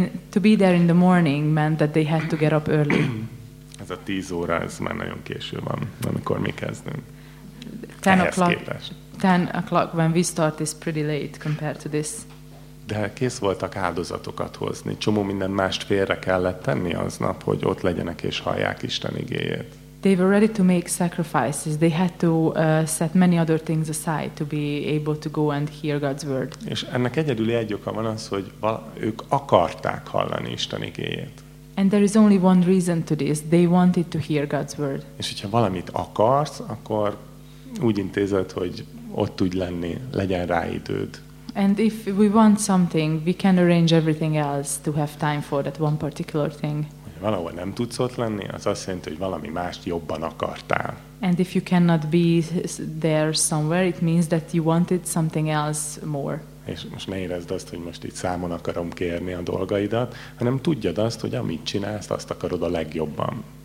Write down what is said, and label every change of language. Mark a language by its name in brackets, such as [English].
[English] To be there in the morning meant that they had to get up early. [Hungarian] Ez a 10 óra, ez már nagyon késő van, amikor mi kezdünk. [English] 10 o'clock when we start is pretty late compared to this. [Hungarian] De kész voltak áldozatokat hozni. Csomó minden mást félre kellett tenni aznap, hogy ott legyenek és hallják Isten igéjét. [English] They were ready to make sacrifices. They had to set many other things aside to be able to go and hear God's word. [Hungarian] És ennek egyedüli egy oka van az, hogy ők akarták hallani Isten igéjét. [English] And there is only one reason to this. They wanted to hear God's word. [Hungarian] És hogyha valamit akarsz, akkor úgy intézed, hogy ott tudj lenni, legyen rá időd. [English] And if we want something, we can arrange everything else to have time for that one particular thing. [Hungarian] Ha valahol nem tudsz ott lenni, az azt jelenti, hogy valami mást jobban akartál. [English] And if you cannot be there somewhere, it means that you wanted something else more. [Hungarian] És most ne érezd azt, hogy most itt számon akarom kérni a dolgaidat, hanem tudjad azt, hogy amit csinálsz, azt akarod a legjobban.